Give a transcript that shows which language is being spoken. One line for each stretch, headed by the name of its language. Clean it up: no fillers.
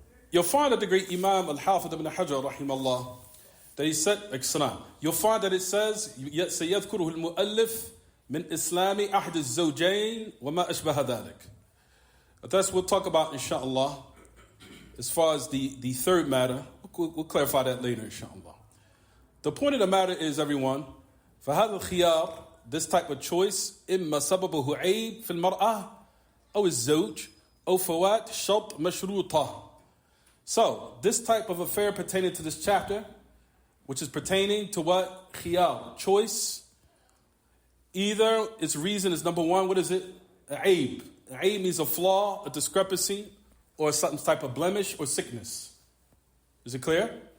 English: You'll find that the great Imam al-Hafid ibn Hajar rahimahullah, that he said, you'll find that it says,
Arabic: سيذكره المؤلف من إسلام أحد الزوجين وما أشبه ذلك.
English: That's what we'll talk about inshallah. As far as the third matter, we'll clarify that later inshallah. The point of the matter is, everyone,
Arabic: فهذا الخيار,
English: this type of choice,
Arabic: إما سببه عيب في المرأة أو الزوج أو فوات شرط مشروطة.
English: So, this type of affair pertaining to this chapter, which is pertaining to what? Khiyar, choice. Either its reason is number one, what is it? Aib. Aib means a flaw, a discrepancy, or some type of blemish or sickness. Is it clear?